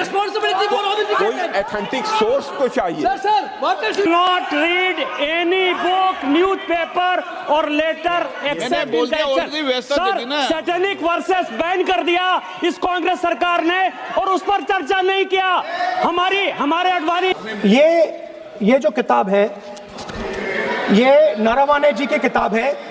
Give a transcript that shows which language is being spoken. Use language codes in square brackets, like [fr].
[hi] कोई authentic source तो चाहिए। [en] not read any book, newspaper or letter except in that. [hi] Sir, satanic versus ban कर दिया इस कांग्रेस सरकार ने और उस पर चर्चा नहीं किया। हमारे अडवाणी ये जो किताब है ये नारावाने जी की किताब है।